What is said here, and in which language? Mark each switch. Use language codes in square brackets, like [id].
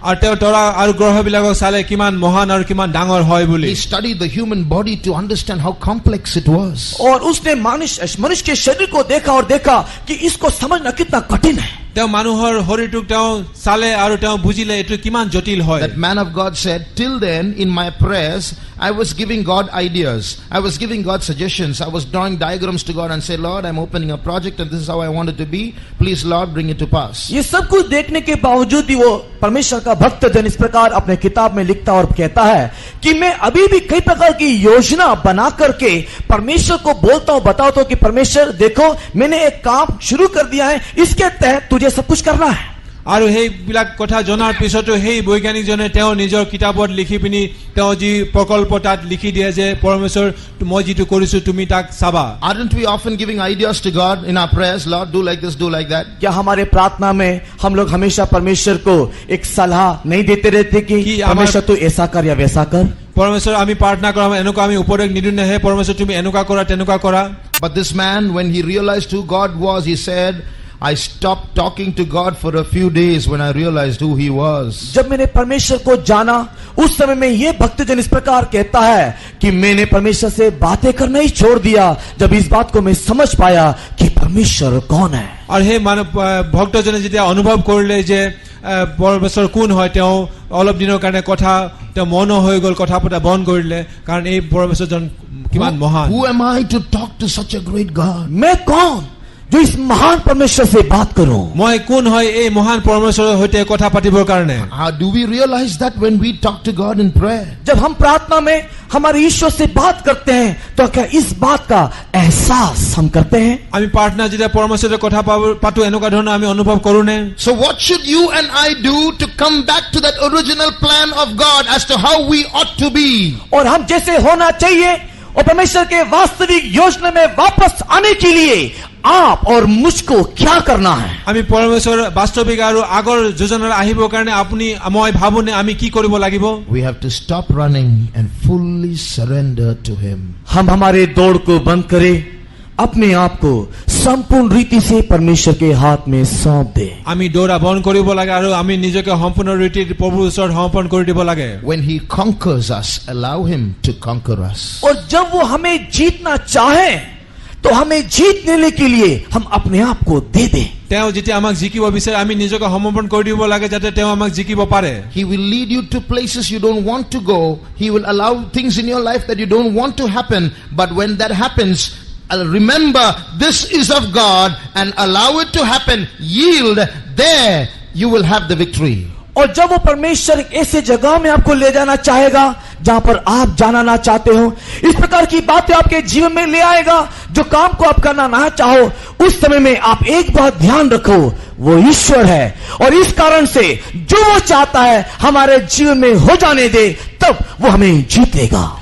[as] আৰু তেওঁ তৰা আৰু গ্ৰহবিলাকক চালে কিমান মহান আৰু কিমান ডাঙৰ হয় বুলি [en] He studied the human body to understand how complex it was. [hi] और उसने मनुष्य के शरीर को देखा और देखा कि इसको समझना कितना कठिन है। [as] তেওঁ মানুহৰ শৰীৰটোক তেওঁ চালে আৰু তেওঁ বুজিলে এইটো কিমান জটিল হয় [en] That man of God said, till then in my prayers, I was giving God ideas. I was giving God suggestions. I was drawing diagrams to God and say, Lord, I'm opening a project and this is how I want it to be. Please, Lord, bring it to pass. [hi] ये सब कुछ देखने के बावजूद भी वो परमेश्वर का भक्त जन इस प्रकार अपने किताब में लिखता और कहता है कि मैं अभी भी कई प्रकार की योजना बना करके परमेश्वर को बोलता हूं, बताता हूं कि परमेश्वर देखो मैंने एक काम शुरू कर दिया है, इसके तहत तुझे सब कुछ करना है। [as] আৰু সেইবিলাক কথা জনাৰ পিছতো সেই বৈজ্ঞানিকজনে তেওঁ নিজৰ কিতাপত লিখি পিনি তেওঁ যি প্ৰকল্প তাত লিখি দিয়ে যে পৰমেশ্বৰ মই যিটো কৰিছো তুমি তাক চাবা [en] Aren't we often giving ideas to God in our prayers? Lord, do like this, do like that. [hi] क्या हमारे प्रार्थना में हम लोग हमेशा परमेश्वर को एक सलाह नहीं देते रहते कि परमेश्वर तू ऐसा कर या वैसा कर? [as] পৰমেশ্বৰ আমি প্ৰাৰ্থনা কৰা এনেকুৱা আমি উপদেশ নিদিওঁ নে হে পৰমেশ্বৰ তুমি এনেকুৱা কৰা তেনেকুৱা কৰা [en] But this man, when he realized who God was, he said, I stopped talking to God for a few days when I realized who he was. [hi] जब मैंने परमेश्वर को जाना उस समय में ये भक्तजन इस प्रकार कहता है कि मैंने परमेश्वर से बातें करना ही छोड़ दिया जब इस बात को मैं समझ पाया कि परमेश्वर कौन है। [as] আৰু সেই ভক্তজনে যেতিয়া অনুভৱ কৰিলে যে পৰমেশ্বৰ কোন হয় তেওঁ অলপ দিনৰ কাৰণে কথা তেওঁ মন হৈ গ'ল কথা পতা বন্ধ কৰিলে কাৰণ এই পৰমেশ্বৰজন কিমান মহান [en] Who am I to talk to such a great God? [hi] मैं कौन जो इस महान परमेश्वर से बात करूं। [as] মই কোন হয় এই মহান পৰমেশ্বৰৰ সৈতে কথা পাতিবৰ কাৰণে? [en] How do we realize that when we talk to God in prayer? [hi] जब हम प्रार्थना में हमारे ईश्वर से बात करते हैं तो क्या इस बात का एहसास हम करते हैं? [as] আমি প্ৰাৰ্থনা যেতিয়া পৰমেশ্বৰৰ কথা পাতো এনেকুৱা ধৰণৰ আমি অনুভৱ কৰো নে? [en] So what should you and I do to come back to that original plan of God as to how we ought to be? [hi] और हम जैसे होना चाहिए और परमेश्वर के वास्तविक योजना में वापस आने के लिए आप और मुझको क्या करना है? [as] আমি পৰমেশ্বৰ বাস্তৱিক আৰু আগৰ যোজনাৰ আহিবৰ কাৰণে আপুনি মই ভাবোনে আমি কি কৰিব লাগিব? [en] We have to stop running and fully surrender to Him. [hi] हम हमारे दौड़ को बंद करें, अपने आप को संपूर्ण रीति से परमेश्वर के हाथ में सौंप दे। [as] আমি দৌৰা বন্ধ কৰিব লাগে আৰু আমি নিজকে সম্পূৰ্ণ ৰীতিত প্ৰভুৰ ওচৰত সমৰ্পণ কৰি দিব লাগে। [en] When He conquers us, allow Him to conquer us. [hi] और जब वो हमें जीतना चाहे तो हमें जीत लेने के लिए हम अपने आप को दे दें। [as] তেওঁ যেতিয়া আমাক জিকিব বিচাৰে আমি নিজকে সমৰ্পণ কৰি দিব লাগে যাতে তেওঁ আমাক জিকিব পাৰে। [en] He will lead you to places you don't want to go. He will allow things in your life that you don't want to happen. But when that happens, remember this is of God and allow it to happen. Yield. There you will have the victory. [hi] और जब वो परमेश्वर ऐसे जगह में आपको ले जाना चाहेगा जहां पर आप जाना ना चाहते हो, इस प्रकार की बातें आपके जीवन में ले आएगा जो काम को आप करना ना चाहो, उस समय में आप एक बात ध्यान रखो, वो ईश्वर है और इस कारण से जो वो चाहता है हमारे जीवन में हो जाने दे, तब वो हमें जीत लेगा।